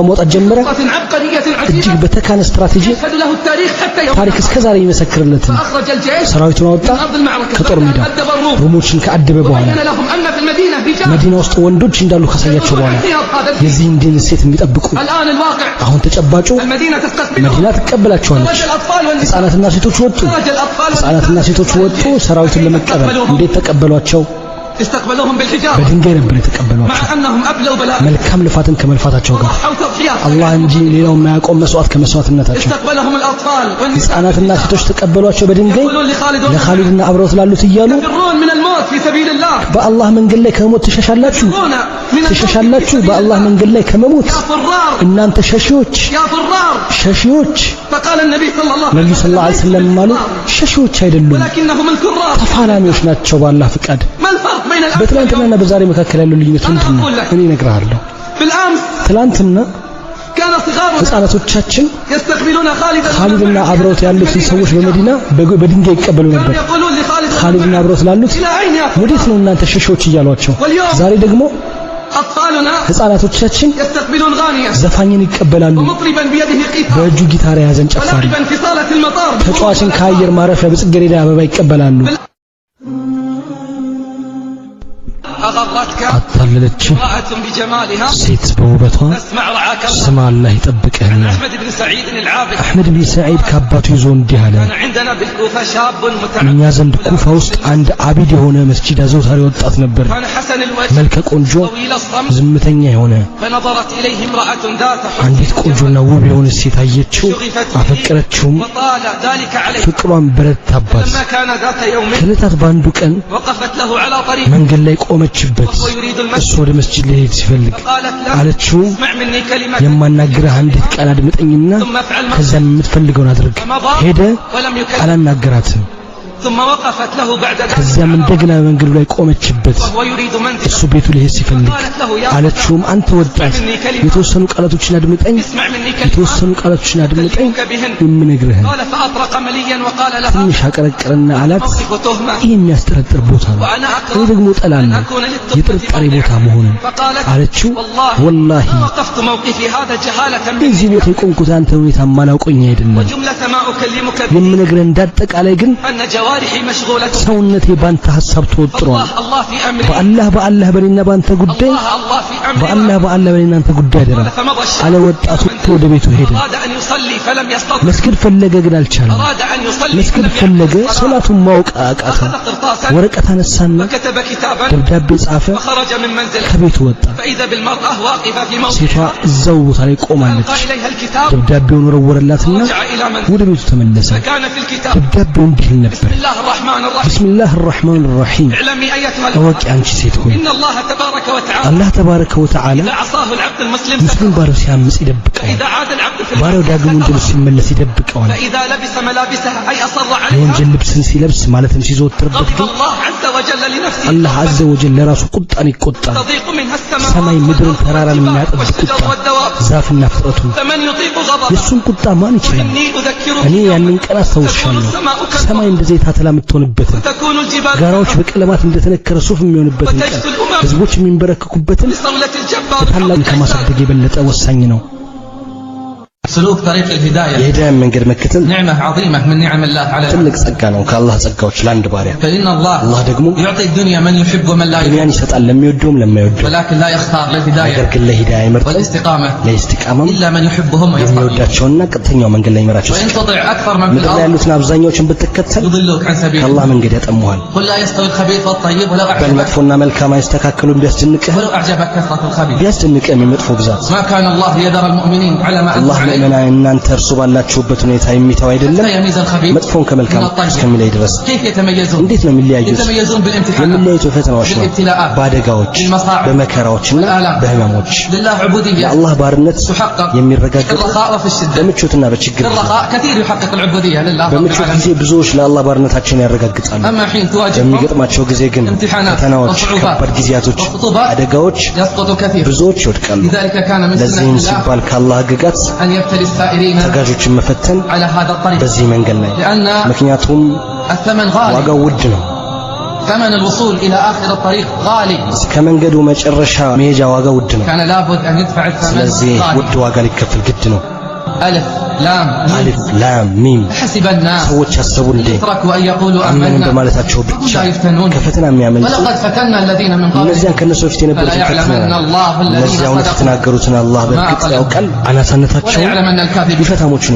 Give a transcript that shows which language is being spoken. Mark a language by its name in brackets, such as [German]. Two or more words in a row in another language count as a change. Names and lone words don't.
[Amharic] ማውጣት ጀመረ። እጅግ በተካነ ስትራቴጂ ታሪክ እስከዛሬ ይመሰክርለት። ሰራዊቱን አወጣ ከጦር ሜዳ። ሩሞችን ከአደበ በኋላ መዲና ውስጥ ወንዶች እንዳሉ ካሳያቸው በኋላ የዚህን ድል ሴት የሚጠብቁ አሁን ተጨባጩ መዲና ትቀበላቸዋለች። ህፃናትና ሴቶች ወጡ። ሰራዊቱን ለመቀበል እንዴት ተቀበሏቸው? [Arabic] استقبلوهم بالحجارة [Amharic] በድንጋይ ነበር የተቀበሏቸው [Arabic] مع أنهم أبلوا بلاء [Amharic] መልካም ልፋትን ከመልፋታቸው ጋር አላህ እንጂ ሌላው የማያቆም መስዋዕት ከመስዋዕትነታቸው [Arabic] استقبلهم الأطفال [Amharic] ሕፃናትና ሴቶች ተቀበሏቸው በድንጋይ ለኻሊድና አብረውት ላሉት እያሉ [Arabic] يفرون من الموت في سبيل الله [Amharic] በአላህ መንገድ ላይ ከሞት ትሸሻላችሁ በአላህ መንገድ ላይ ከመሞት እናንተ ሸሺዎች [Arabic] فقال النبي صلى الله [Amharic] ነብዩ [Arabic] صلى الله عليه وسلم [Amharic] ማሉ ሸሺዎች አይደሉም [Arabic] ولكنهم الكرار [Amharic] ተፋላሚዎች ናቸው በአላህ ፍቃድ [Arabic] ما الفرق بين الأمس [Amharic] በትላንትናና በዛሬ መካከል ያለው ልዩነት ምንድነው እኔ እነግርሃለሁ [Arabic] بالأمس [Amharic] ትላንትና [Arabic] كان صغارنا [Amharic] ሕፃናቶቻችን [Arabic] يستقبلون [Amharic] ኻሊድና አብረውት ያሉትን ሰዎች በመዲና በድንጋይ ይቀበሉ ነበር [Arabic] يقولون لخالد [Amharic] ኻሊድና አብረውት ላሉት ወዴት ነው እናንተ ሸሺዎች እያሏቸው ዛሬ ደግሞ [Arabic] أطفالنا [Amharic] ሕፃናቶቻችን [Arabic] يستقبلون غانيا [Amharic] ዘፋኝን ይቀበላሉ [Arabic] ومطربا بيده قيثار [Amharic] በእጁ ጊታር የያዘን ጨፋሪ [Arabic] ولاعبا في صالة المطار [Amharic] ተጫዋችን ከአየር ማረፊያ በጽጌረዳ አበባ ይቀበላሉ [Arabic] أغرتك [Amharic] አታለለች [Arabic] امرأة بجمالها [Amharic] ሴት በውበቷ [Arabic] اسمع رعاك الله [Amharic] ስማ አላህ ይጠብቅህና [Arabic] أحمد بن سعيد العابد [Amharic] አህመድ ብን ሰዒድ ከአባቱ ይዞ እንዲህ አለ [Arabic] كان عندنا بالكوفة شاب متعب [Amharic] እኛ ዘንድ ኩፋ ውስጥ አንድ አቢድ የሆነ መስጂድ አዘውታሪ ወጣት ነበር [Arabic] كان حسن الوجه [Amharic] መልከ ቆንጆ [Arabic] طويل الصمت [Amharic] ዝምተኛ የሆነ [Arabic] فنظرت إليه امرأة ذات [Amharic] አንዲት ቆንጆና ውብ የሆነ ሴት አየችው አፈቀረችውም [Arabic] وطال ذلك عليه [Amharic] ፍቅሯን በረታባት [Arabic] لما كان ذات يوم [Amharic] ከዕለታት በአንዱ ቀን [Arabic] وقفت له على طريق [Amharic] መንገድ ላይ ቆመችበት [Arabic] وهو يريد المسجد [Amharic] እሱ ወደ መስጂድ ሊሄድ ሲፈልግ [Arabic] فقالت له [Amharic] አለችው [Arabic] اسمع مني كلمة [Amharic] የማናገርህ አንዲት ቃል አድምጠኝና [Arabic] ثم افعل ما [Amharic] ከዛም የምትፈልገውን አድርግ [Arabic] فمضى [Amharic] ሄደ [Arabic] ولم يكلم [Amharic] አላናገራትም [Arabic] ثم وقفت له بعد ذلك [Amharic] ከዚያም እንደገና መንገዱ ላይ ቆመችበት [Arabic] وهو يريد منزل [Amharic] እሱ ቤቱ ሊሄድ ሲፈልግ [Arabic] قالت له يا [Amharic] አለችውም አንተ ወጣት የተወሰኑ ቃላቶችን አድምጠኝ [Arabic] اسمع مني كلمة [Amharic] የተወሰኑ ቃላቶችን አድምጠኝ [Arabic] أكلمك بهن [Amharic] የምነግርህን [Arabic] قال فأطرق مليا وقال لها [Amharic] ትንሽ አቀረቀረና አላት [Arabic] موقف تهمة [Amharic] ይህ የሚያስጠረጥር ቦታ ነው [Arabic] وأنا [Amharic] እኔ [Arabic] أكره [Amharic] ደግሞ [Arabic] أن [Amharic] እጠላለሁ [Arabic] أكون للتهمة [Amharic] የጥርጣሬ ቦታ መሆኑን [Arabic] فقالت [Amharic] አለችው [Arabic] والله [Amharic] ወላሂ [Arabic] ما وقفت موقفي هذا جهالة [Amharic] እዚህ ቦታ የቆምኩት አንተ ሁኔታ ማላውቀኝ አይደለም [Arabic] وجملة ما أكلمك به [Amharic] የምነግርህ እንዳጠቃላይ ግን [Arabic] أن جوارحي مشغولة [Amharic] ሰውነቴ ባንተ ሐሳብ ተወጥሯል [Arabic] الله في أمري [Amharic] በአላህ በኔና ባንተ ጉዳይ [Arabic] الله في أمري [Amharic] በአላህ በኔና አንተ ጉዳይ አይደለም [Arabic] فمضى الشاب [Amharic] አለ ወጣቱ ወደ ቤቱ ሄደ [Arabic] أراد أن يصلي فلم يستطع [Amharic] መስጊድ ፈለገ ግን አልቻለም [Arabic] أراد أن يصلي [Amharic] መስጊድ [Arabic] فلم [Amharic] ፈለገ [Arabic] يحفظ الصلاة. [Amharic] ሶላቱን ማወቅ አቃተው [Arabic] أخذ قرطاسا [Amharic] ወረቀት አነሳና [Arabic] وكتب كتابا [Amharic] ደብዳቤ ጻፈ [Arabic] وخرج من منزله [Amharic] ከቤቱ ወጣ [Arabic] فإذا بالمرأة واقفة في [Amharic] ሴቷ [Arabic] موضعها [Amharic] እዛው ቦታ ላይ ቆማለች [Arabic] ألقى إليها الكتاب [Amharic] ደብዳቤውን ወረወረላትና [Arabic] ورجع إلى منزله [Amharic] ወደ ቤቱ ተመለሰ [Arabic] فكان في الكتاب [Amharic] ደብዳቤው እንዲህ ነበር [Arabic] بسم الله الرحمن الرحيم ቢስሚላህ الرحمن الرحيم اعلمي أيتها [Amharic] እወቂ አንቺ ሴት ሆይ [Arabic] إن الله تبارك وتعالى الله تبارك وتعالى إذا عصاه العبد المسلم [Amharic] ሙስሊም ባሪያው ሲያምጽ ይደብቀዋል [Arabic] فإذا عاد العبد في [Amharic] ባሪያው ዳግም ወንጀል [Arabic] المعصية [Amharic] ሲመለስ ይደብቀዋል [Arabic] فإذا لبس ملابسها أي أصر عليها [Amharic] የወንጀል ልብስን ሲለብስ ማለትም ሲዘወትርበት [Arabic] غضب [Amharic] ግን [Arabic] الله عز وجل لنفسه [Amharic] አላህ [Arabic] عز وجل [Amharic] ለራሱ ቁጣን ይቆጣል [Arabic] تضيق منها [Amharic] ሰማይ [Arabic] السماوات [Amharic] ምድርን [Arabic] والأرض [Amharic] ተራራን የሚያጠብ [Arabic] والشجر [Amharic] ቁጣ [Arabic] والدواب [Amharic] ዛፍና ፍጥረቱ [Arabic] فمن يطيق غضبه [Amharic] የሱን ቁጣ ማን ይችላል [Arabic] إني أذكره [Amharic] እኔ ያንን ቀን አስታውሻለሁ ሰማይ እንደ ዘይት አተላ የምትሆንበትን [Arabic] تكون الجبال [Amharic] ጋራዎች በቀለማት እንደተነከረ ሱፍ የሚሆንበትን ቀን ህዝቦች የሚንበረከኩበትን [Arabic] بصولة الجبار [Amharic] ታላቅ ከማሳደግ የበለጠ ወሳኝ ነው [Arabic] سلوك طريق الهداية [Amharic] የሂዳያ መንገድ መከተል [Arabic] نعمة عظيمة من نعم الله على [Amharic] ትልቅ ጸጋ ነው ከአላህ ጸጋዎች ለአንድ ባሪያ [Arabic] فإن الله [Amharic] አላህ ደግሞ [Arabic] يعطي الدنيا من يحب ومن لا يحب [Amharic] ዱንያን ይሰጣል ለሚወደውም ለማይወደው [Arabic] ولكن لا يختار [Amharic] ነገር [Arabic] للهداية [Amharic] ግን ለሂዳያ አይመርጥም [Arabic] والاستقامة [Amharic] ለኢስቲቃማም [Arabic] إلا من يحبهم ويستقيم [Amharic] የሚወዳቸውና ቀጥተኛው መንገድ ላይ ይመራቸው [Arabic] وإن تطع أكثر من في [Amharic] ምድር ላይ [Arabic] الأرض [Amharic] ያሉትን አብዛኛዎችን ብትከተል [Arabic] يضلوك عن سبيل [Amharic] ከአላህ [Arabic] الله [Amharic] መንገድ ያጠሙሃል [Arabic] قل لا يستوي الخبيث والطيب ولو أعجبك [Amharic] በመጥፎና መልካም አይስተካከሉም ቢያስደንቅህ [Arabic] ولو أعجبك كثرة الخبيث [Amharic] ቢያስደንቅህ የመጥፎ ብዛት [Arabic] ما كان الله ليذر المؤمنين على ما أنتم [Amharic] አላህ [Arabic] عليه [Amharic] ለእመና እናንተ እርሱ ባላችሁበት ሁኔታ የሚተው አይደለም [Arabic] حتى يميز الخبيث [Amharic] መጥፎን [Arabic] من [Amharic] ከመልካም [Arabic] الطيب [Amharic] እስከሚለይ ድረስ [Arabic] كيف يتميزون؟ [Amharic] እንዴት ነው የሚለያዩት [Arabic] يتميزون بالامتحانات [Amharic] የሚለያዩት ፈተናዎች ነው [Arabic] بالابتلاءات [Amharic] በአደጋዎች [Arabic] بالمصاعب [Amharic] በመከራዎችና [Arabic] والآلام [Amharic] በህመሞች [Arabic] لله عبودية [Amharic] የአላህ ባርነት [Arabic] تحقق [Amharic] የሚረጋገጥ [Arabic] الرخاء وفي الشدة [Amharic] በምቾትና በችግር [Arabic] في الرخاء كثير يحقق العبودية لله رب [Amharic] በምቾት [Arabic] العالمين [Amharic] ጊዜ ብዙዎች ለአላህ ባርነታቸውን ያረጋግጣሉ [Arabic] أما حين تواجههم [Amharic] በሚገጥማቸው ጊዜ ግን [Arabic] امتحانات [Amharic] ፈተናዎች [Arabic] وصعوبات [Amharic] ከባድ ጊዜያቶች [Arabic] وخطوبات [Amharic] አደጋዎች [Arabic] يسقط كثير [Amharic] ብዙዎች ይወድቃሉ [Arabic] لذلك كان من سنة [Amharic] ለዚህም [Arabic] الله [Amharic] ሲባል ከአላህ ህግጋት [Arabic] أن يبتلي السائرين [Amharic] ተጋዦችን መፈተን [Arabic] على هذا الطريق [Amharic] በዚህ መንገድ ላይ [Arabic] لأن [Amharic] ምክንያቱም [Arabic] الثمن غالي [Amharic] ዋጋው ውድ ነው [Arabic] ثمن الوصول إلى آخر الطريق غالي [Amharic] ከመንገዱ መጨረሻ መሄጃ ዋጋ ውድ ነው [Arabic] كان لابد أن يدفع الثمن [Amharic] ስለዚህ [Arabic] غالي [Amharic] ውድ ዋጋ ሊከፈል ግድ ነው [Arabic] ألف ألف لام ميم [Amharic] ሰዎች ያሰቡ እንዴ አመንን በማለታቸው ብቻ ከፈተና የሚያመልጡ እነዚያን ከነሱ በፊት የነበሩትን ፈትነናል። እነዚያ እውነት የተናገሩትን አላህ በእርግጥ ያውቃል፣ አናሳነታቸውን ውሸታሞቹንም